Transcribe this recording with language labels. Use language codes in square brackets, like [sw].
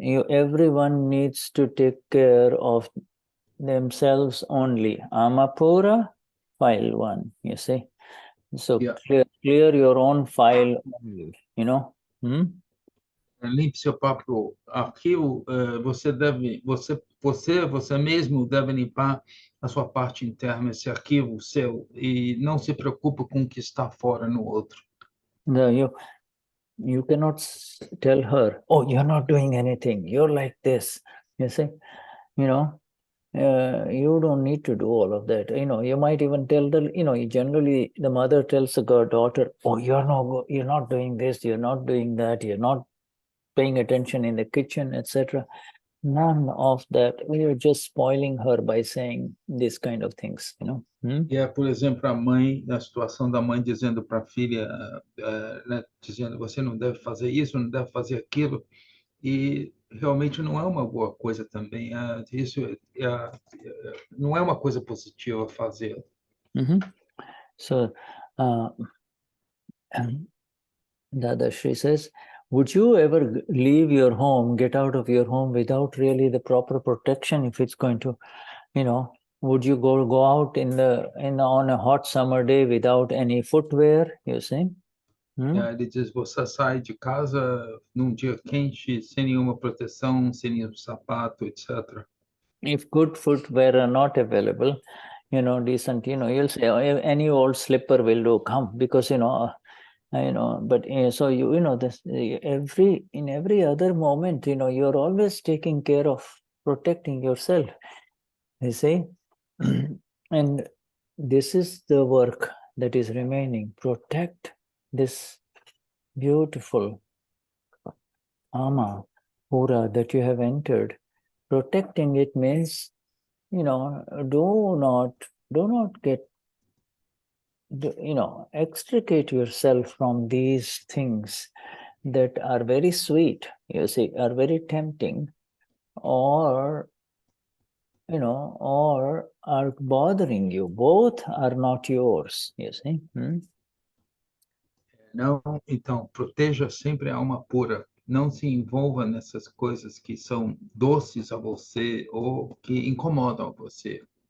[en] Everyone needs to take care of themselves only. Amapura, file 1, you see. So clear your own file only, you know. [pt] Limpe seu próprio arquivo. Você mesmo deve limpar a sua parte interna, esse arquivo seu, e não se preocupe com o que está fora no outro. [en] You cannot tell her, oh, you're not doing anything, you're like this, you see. You don't need to do all of that. You might even tell generally the mother tells the daughter, oh, you're not doing this, you're not doing that, you're not paying attention in the kitchen, etc. None of that. We are just spoiling her by saying these kind of things, [pt] E por exemplo, a mãe, na situação da mãe dizendo para a filha, dizendo, você não deve fazer isso, não deve fazer aquilo, e realmente não é uma boa coisa também. Isso não é uma coisa positiva fazer. [en] So, Dadashri says, would you ever leave your home, get out of your home without really the proper protection? If it's going to, would you go out on a hot summer day without any footwear? You see? [pt] Ele diz, você sai de casa num dia quente, sem nenhuma proteção, sem nenhum sapato, etc. [en] If good footwear are not available, decent, you'll say, oh, any old slipper will do, come, because, but so this in every other moment, you're always taking care of protecting yourself. You see? And this is the work that is remaining. Protect this beautiful Ama Pura that you have entered. Protecting it means, do not get, extricate yourself from these things that are very sweet, you see, are very tempting, or or are bothering you. Both are not yours, you see. [pt] Não, então, proteja sempre a alma pura. Não se envolva nessas coisas que são doces a você ou que incomodam você.